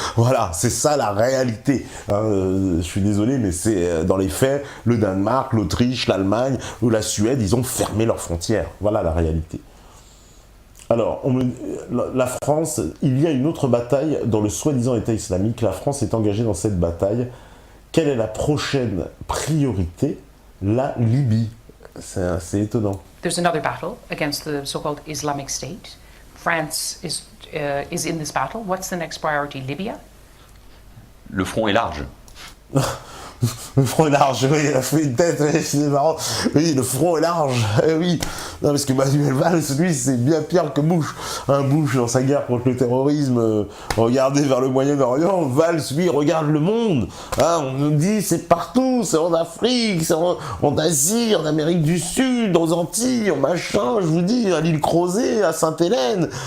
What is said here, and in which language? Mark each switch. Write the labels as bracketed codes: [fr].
[fr] Voilà, c'est ça la réalité. Je suis désolé, mais c'est dans les faits, le Danemark, l'Autriche, l'Allemagne ou la Suède, ils ont fermé leurs frontières. Voilà la réalité. Alors, la France, il y a une autre bataille dans le soi-disant État islamique. La France est engagée dans cette bataille. Quelle est la prochaine priorité? La Libye. C'est assez étonnant. [en] There's another battle against the so-called Islamic State. France is in this battle. What's the next priority? Libya? [fr] Le front est large. Le front est large, oui, il a fait une tête, c'est marrant. Oui, le front est large, oui. Non, parce que Manuel Valls, lui, c'est bien pire que Bush. Bush, dans sa guerre contre le terrorisme, regardez vers le Moyen-Orient. Valls, lui, regarde le monde. On nous dit, c'est partout, c'est en Afrique, c'est en Asie, en Amérique du Sud, aux Antilles, en machin, je vous dis, à l'île Crozet, à Sainte-Hélène.